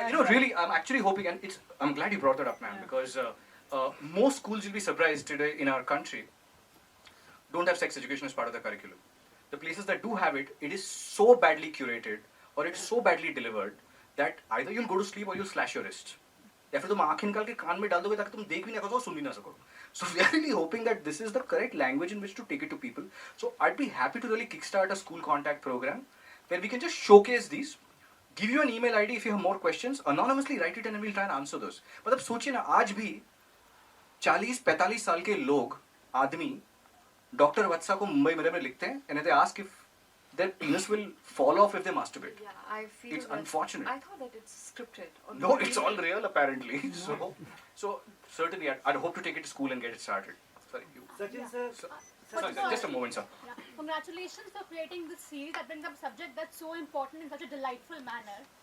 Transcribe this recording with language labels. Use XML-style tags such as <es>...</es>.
<en>Really, I'm actually hoping, and I'm glad you brought that up, ma'am, because most schools, you'll be surprised today in our country, don't have sex education as part of the curriculum. The places that do have it, it is so badly curated or it's so badly delivered that either you'll go to sleep or you'll slash your wrist.</en> <hi>या फिर तुम आँख निकाल के कान में डाल दोगे ताकि तुम देख भी ना सको सुन भी ना सको.</hi> <en>So we are really hoping that this is the correct language in which to take it to people. So I'd be happy to really kickstart a school contact program where we can just showcase these, give you an email ID if you have more questions, anonymously write it and we'll try and answer those.</en> <hi>मतलब सोचिए ना आज भी 40-45 साल के लोग आदमी doctor वत्सा को मुंबई मेरे में लिखते हैं</hi> <en>and they ask if their penis will fall off if they masturbate. Yeah, I feel It's that unfortunate. I thought that it's scripted. Or No, it's all real apparently. So certainly I'd hope to take it to school and get it started. Sorry, you. Sachin sir, Sorry, just a moment, sir. Yeah. Congratulations for creating this series that brings up a subject that's so important in such a delightful manner.</en>